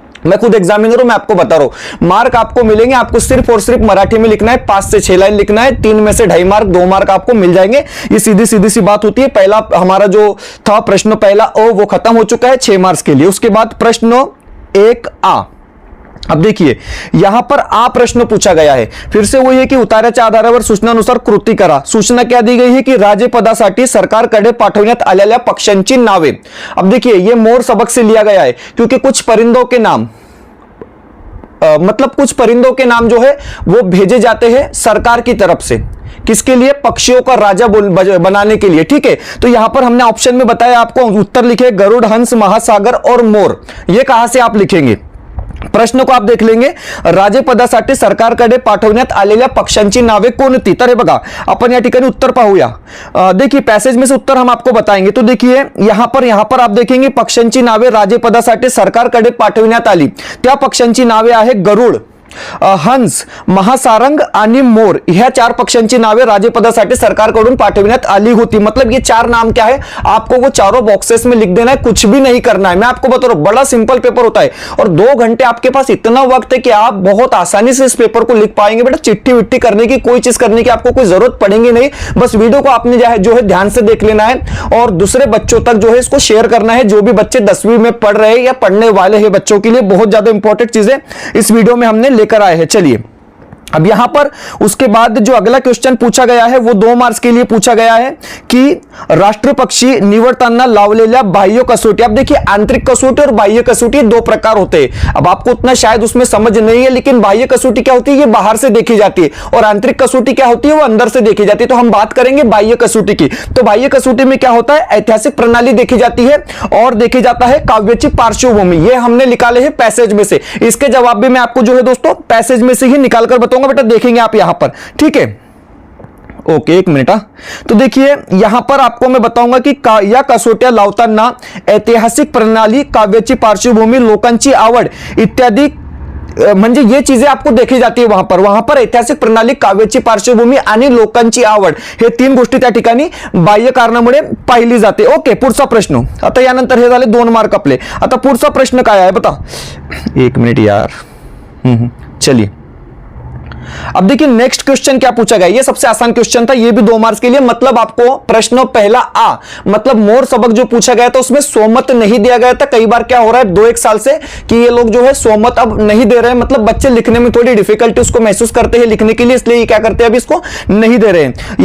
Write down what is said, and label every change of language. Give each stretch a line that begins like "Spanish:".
Hindi: मैं खुद एग्जामिनर हूं, मैं आपको बता रहा हूं, मार्क आपको मिलेंगे। आपको सिर्फ और सिर्फ मराठी में लिखना है, 5 से 6 लाइन लिखना है, 3 में से 2.5 मार्क, 2 मार्क आपको मिल जाएंगे। ये सीधी सीधी सी बात होती है। पहला हमारा जो था प्रश्न पहला ओ वो खत्म हो चुका है 6 मार्क्स के लिए। उसके बाद प्रश्न 1A। अब देखिए यहां पर आ प्रश्न पूछा गया है, फिर से वही है कि
Marathi: उतार्याच्या आधारावर सूचनानुसार कृती करा।
Hindi: सूचना क्या दी गई है कि
Marathi: राज्यपदासाठी सरकारकडे पाठवण्यात आलेल्या पक्ष्यांची नावे। अब देखिए ये मोर सबक से लिया गया है, क्योंकि कुछ परिंदों के नाम मतलब कुछ परिंदों के नाम जो है वो भेजे जाते हैं सरकार की तरफ से, किसके लिए, पक्षियों का राजा बनाने के लिए, ठीक है। तो यहां पर हमने ऑप्शन में बताया आपको, उत्तर लिखे गरुड़, हंस, महासागर और मोर।
Hindi: ये कहां से आप लिखेंगे, प्रश्न को आप देख लेंगे,
Marathi: राज्यपदासाठी सरकारकडे पाठवण्यात आलेल्या पक्ष्यांची नावे कोणती। तर हे बघा आपण या ठिकाणी उत्तर पाहूया।
Hindi: देखिए पैसेज में से उत्तर हम आपको बताएंगे। तो देखिए यहां पर आप देखेंगे
Marathi: पक्ष्यांची नावे राज्यपदासाठी सरकारकडे पाठवण्यात आली, त्या पक्ष्यांची नावे आहे गरुड, हंस, महासारंग आणि मोर। ह्या 4 पक्ष्यांची नावे राज्यपदासाठी सरकारकडून पाठवण्यात आली होती।
Hindi: मतलब ये 4 नाम क्या है, आपको वो चारों बॉक्सेस में लिख देना है, कुछ भी नहीं करना है। मैं आपको बता रहा हूं बड़ा सिंपल पेपर होता है, और 2 घंटे आपके पास इतना वक्त है कि आप बहुत आसानी से इस पेपर को लिख पाएंगे। बेटा चिट्ठी विट्ठी करने की, कोई चीज करने की आपको कोई जरूरत पड़ेगी नहीं। बस वीडियो को आपने जो है ध्यान से देख लेना है, और दूसरे बच्चों तक जो है इसको शेयर करना है। जो भी बच्चे 10वीं में पढ़ रहे हैं या पढ़ने वाले हैं, बच्चों के लिए बहुत ज्यादा इंपॉर्टेंट चीजें इस वीडियो में हमने लेकर आए हैं। चलिए अब यहां पर उसके बाद जो अगला क्वेश्चन पूछा गया है वो 2 मार्क्स के लिए पूछा गया है कि
Marathi: राष्ट्र पक्षी निवडताना लावलेल्या बाह्य कसोटी।
Hindi: अब देखिए आंतरिक कसोटी और बाह्य कसोटी 2 प्रकार होते हैं। अब आपको उतना शायद उसमें समझ नहीं है, लेकिन बाह्य कसोटी क्या होती है, ये बाहर से देखी जाती है, और आंतरिक कसोटी क्या होती है, वो अंदर से देखी जाती है। तो हम बात करेंगे बाह्य कसोटी की। तो बाह्य कसोटी में क्या होता है, ऐतिहासिक प्रणाली देखी जाती है और देखी जाता है
Marathi: काव्याची पार्श्वभूमि।
Hindi: ये हमने निकाले हैं पैसेज में से। इसके जवाब भी मैं आपको जो है दोस्तों पैसेज में से ही निकालकर बताऊंगा, बेटा देखेंगे आप यहां पर, ठीक है। Okay 1 minute. तो देखिए यहां पर आपको मैं बताऊंगा कि
Marathi: या कसोट्या लावताना ऐतिहासिक प्रणाली, काव्याची पार्श्वभूमी, लोकांची आवड इत्यादी, म्हणजे
Hindi: ये चीजें आपको देखी जाती है वहां पर
Marathi: ऐतिहासिक प्रणाली, काव्याची पार्श्वभूमी आणि लोकांची आवड, हे 3 गोष्टी त्या ठिकाणी बाह्य कारणामुळे पाहिली जाते। ओके पुढचा प्रश्न, आता यानंतर हे झाले 2 मार्क आपले। आता पुढचा प्रश्न काय आहे बता, 1 मिनिट यार, चलिए
Hindi: अब देखिए नेक्स्ट क्वेश्चन क्या पूछा गया, ये सबसे आसान क्वेश्चन था, ये भी 2 मार्क्स के लिए। मतलब आपको प्रश्न पहला आ, मतलब मोर सबक जो पूछा गया था उसमें सोमत नहीं दिया गया था। कई बार क्या हो रहा है 2-1 साल से कि ये लोग जो है सोमत अब नहीं दे रहे हैं, मतलब बच्चे लिखने में थोड़ी डिफिकल्टी उसको महसूस करते हैं लिखने के लिए, इसलिए ये क्या करते हैं अभी इसको नहीं दे रहे हैं।